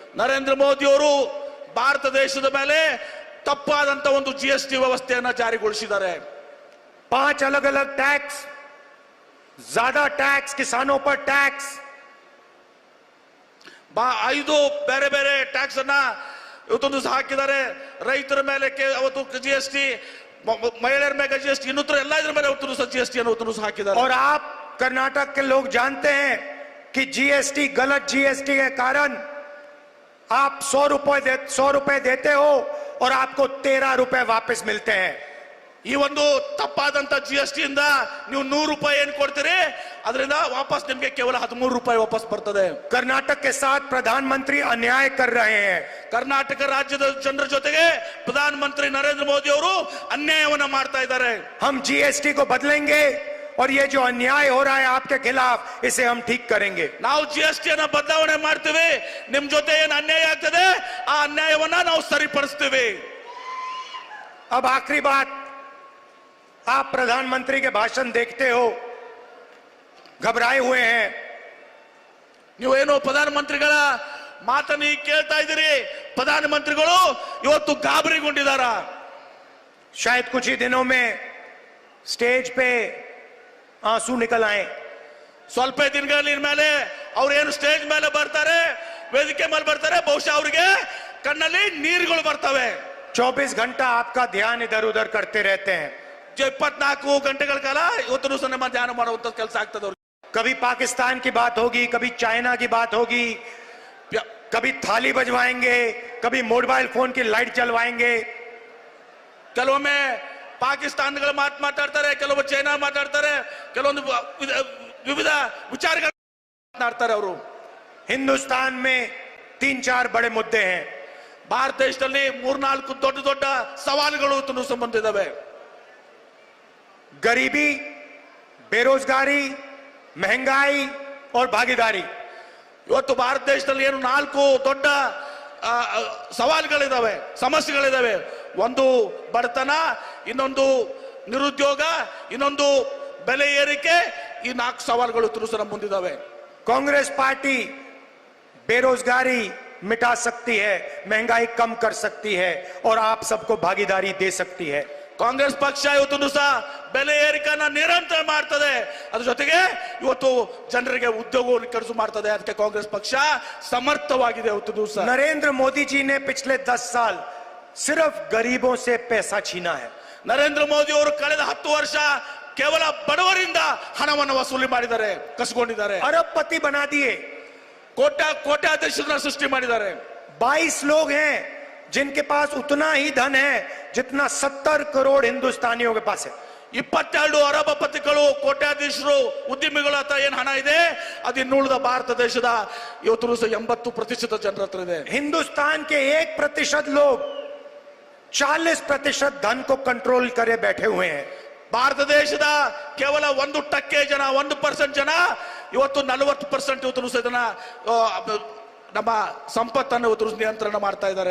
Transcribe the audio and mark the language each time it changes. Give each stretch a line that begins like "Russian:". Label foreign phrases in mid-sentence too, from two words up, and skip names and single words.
Kannada: ನರೇಂದ್ರ ಮೋದಿ ಅವರು ಭಾರತ ದೇಶದ ಮೇಲೆ ತಪ್ಪಾದಂತ ಒಂದು ಜಿಎಸ್ಟಿ ವ್ಯವಸ್ಥೆಯನ್ನ ಜಾರಿಗೊಳಿಸಿದ್ದಾರೆ.
Hindi: 5 अलग अलग टैक्स, ज्यादा टैक्स, किसानों पर टैक्स,
Kannada: 5 ಬೇರೆ ಬೇರೆ ಟ್ಯಾಕ್ಸ್ ಅನ್ನ ಇವತ್ತೊಂದು ದಿವಸ ಹಾಕಿದ್ದಾರೆ. ರೈತರ ಮೇಲೆ ಅವತ್ತು GST, ಮಹಿಳೆಯರ ಮೇಲೆ GST, ಇನ್ನೂತ್ರ ಎಲ್ಲ ಇದ್ರ ಮೇಲೆ ಅವತ್ತು ದಿವಸ GST ಅನ್ನು ಅವತ್ತು ದಿವಸ ಹಾಕಿದ್ದಾರೆ.
Hindi: और आप कर्नाटक के लोग जानते हैं कि GST, गलत GST के कारण आप 100 रुपए देते हो और आपको 13 रुपए वापस मिलते हैं.
Kannada: ಈ ಒಂದು ತಪ್ಪಾದಂತ GST ಇಂದ ನೀವು 100 ರೂಪಾಯಿ ಏನ್ ಕೊಡ್ತೀರಿ, ಅದರಿಂದ ವಾಪಸ್ ನಿಮ್ಗೆ ಕೇವಲ 13 ರೂಪಾಯಿ ವಾಪಸ್ ಬರ್ತದೆ.
Hindi: कर्नाटक के साथ प्रधानमंत्री अन्याय कर रहे हैं.
Kannada: ಕರ್ನಾಟಕ ರಾಜ್ಯದ ಜನರ ಜೊತೆಗೆ ಪ್ರಧಾನಮಂತ್ರಿ ನರೇಂದ್ರ ಮೋದಿ ಅವರು ಅನ್ಯಾಯವನ್ನ ಮಾಡ್ತಾ ಇದ್ದಾರೆ.
Hindi: हम GST को बदलेंगे और ये जो अन्याय हो रहा है आपके खिलाफ, इसे हम ठीक करेंगे.
Kannada: ನಾವು GST ಅನ್ನ ಬದಲಾವಣೆ ಮಾಡ್ತೀವಿ. ನಿಮ್ ಜೊತೆ ಏನ್ ಅನ್ಯಾಯ ಆಗ್ತದೆ ಆ ಅನ್ಯಾಯವನ್ನ ನಾವು ಸರಿಪಡಿಸ್ತೀವಿ.
Hindi: अब आखिरी बात, आप प्रधानमंत्री के भाषण देखते हो, घबराए हुए हैं.
Kannada: ನೀವೇನು ಪ್ರಧಾನಮಂತ್ರಿಗಳ ಮಾತನ್ನು ಕೇಳ್ತಾ ಇದ್ದೀರಿ, ಪ್ರಧಾನಮಂತ್ರಿಗಳು ಇವತ್ತು ಗಾಬರಿಗೊಂಡಿದ್ದಾರ.
Hindi: शायद कुछ ही दिनों में स्टेज पे आंसू निकल आए.
Kannada: ಸ್ವಲ್ಪ ದಿನಗಳ ಮೇಲೆ ಅವ್ರು ಏನು ಸ್ಟೇಜ್ ಮೇಲೆ ಬರ್ತಾರೆ, ವೇದಿಕೆ ಮೇಲೆ ಬರ್ತಾರೆ, ಬಹುಶಃ ಅವ್ರಿಗೆ ಕಣ್ಣಲ್ಲಿ ನೀರುಗಳು ಬರ್ತವೆ.
Hindi: 24 घंटा आपका ध्यान इधर उधर करते रहते हैं.
Kannada: 24 ಗಂಟೆಗಳ ಕಾಲ ಇವತ್ತು ದಿವಸ ನಮ್ಮ ಧ್ಯಾನ ಮಾಡುವಂತ ಕೆಲಸ ಆಗ್ತದೆ ಅವ್ರಿಗೆ.
Hindi: कभी पाकिस्तान की बात होगी, कभी चाइना की बात होगी, कभी थाली बजवाएंगे, कभी
English: mobile phone
Hindi: की लाइट जलवाएंगे.
Kannada: ಕೆಲವೊಮ್ಮೆ ಪಾಕಿಸ್ತಾನಗಳ ಮಾತಾಡ್ತಾರೆ, ಕೆಲವೊಮ್ಮೆ ಚೈನಾ ಮಾತಾಡ್ತಾರೆ, ಕೆಲವೊಂದು ವಿವಿಧ ವಿಚಾರಗಳು ಮಾತನಾಡ್ತಾರೆ ಅವರು.
Hindi: हिंदुस्तान में 3-4 बड़े मुद्दे हैं.
Kannada: ಭಾರತ ದೇಶದಲ್ಲಿ 3-4 ದೊಡ್ಡ ದೊಡ್ಡ ಸವಾಲುಗಳು ಸಂಬಂಧ ಇದಾವೆ.
Hindi: गरीबी, बेरोजगारी, महंगाई और भागीदारी.
Kannada: ಇವತ್ತು ಭಾರತ ದೇಶದಲ್ಲಿ ಏನು 4 ದೊಡ್ಡ ಸವಾಲುಗಳಿದಾವೆ, ಸಮಸ್ಯೆಗಳಿದಾವೆ. ಒಂದು ಬಡತನ, ಇನ್ನೊಂದು ನಿರುದ್ಯೋಗ, ಇನ್ನೊಂದು ಬೆಲೆ ಏರಿಕೆ. ಈ 4 ಸವಾಲುಗಳು ನಮ್ಮ ಮುಂದಿದಾವೆ.
Hindi: कांग्रेस पार्टी बेरोजगारी मिटा सकती है, महंगाई कम कर सकती है और आप सबको भागीदारी दे सकती है.
Kannada: ಕಾಂಗ್ರೆಸ್ ಪಕ್ಷ ಇವತ್ತು ದಿವಸ ಬೆಲೆ ಏರಿಕೆಯನ್ನ ನಿರಂತರ ಮಾಡ್ತದೆ, ಅದ್ರ ಜೊತೆಗೆ ಇವತ್ತು ಜನರಿಗೆ ಉದ್ಯೋಗವನ್ನು ಕಡಿಸು ಮಾಡ್ತದೆ. ಅದಕ್ಕೆ ಕಾಂಗ್ರೆಸ್ ಪಕ್ಷ ಸಮರ್ಥವಾಗಿದೆ. ಇವತ್ತು ದಿವಸ
Hindi: नरेंद्र मोदी जी ने पिछले 10 साल सिर्फ गरीबों से पैसा छीना है.
Kannada: ನರೇಂದ್ರ ಮೋದಿ ಅವರು ಕಳೆದ 10 ವರ್ಷ ಕೇವಲ ಬಡವರಿಂದ ಹಣವನ್ನು ವಸೂಲಿ ಮಾಡಿದ್ದಾರೆ, ಕಸ್ಕೊಂಡಿದ್ದಾರೆ.
Hindi: अरबपति बना दिए.
Kannada: ಕೋಟ್ಯಾಧೀಶರನ್ನ ಸೃಷ್ಟಿ ಮಾಡಿದ್ದಾರೆ.
Hindi: 22 लोग हैं जिनके पास उतना ही धन है जितना 70 करोड़ हिंदुस्तानियों के पास है.
Kannada: 22 ಅರಬಪತಿಗಳು, ಕೋಟ್ಯಾಧೀಶರು, ಉದ್ಯಮಿಗಳ ಹತ್ರ ಏನ್ ಹಣ ಇದೆ, ಅದು ಇನ್ನುಳಿದ ಭಾರತ ದೇಶದ ಇವತ್ತು 80% ಜನರ ಹತ್ರ ಇದೆ.
Hindi: हिंदुस्तान के 1% लोग 40% धन को कंट्रोल करे बैठे हुए हैं.
Kannada: ಭಾರತ ದೇಶದ ಕೇವಲ 1% ಜನ, 1% ಜನ ಇವತ್ತು 40% ಇವತ್ತು ಇದನ್ನ ನಮ್ಮ ಸಂಪತ್ತನ್ನು ಇವತ್ತು ನಿಯಂತ್ರಣ ಮಾಡ್ತಾ ಇದ್ದಾರೆ.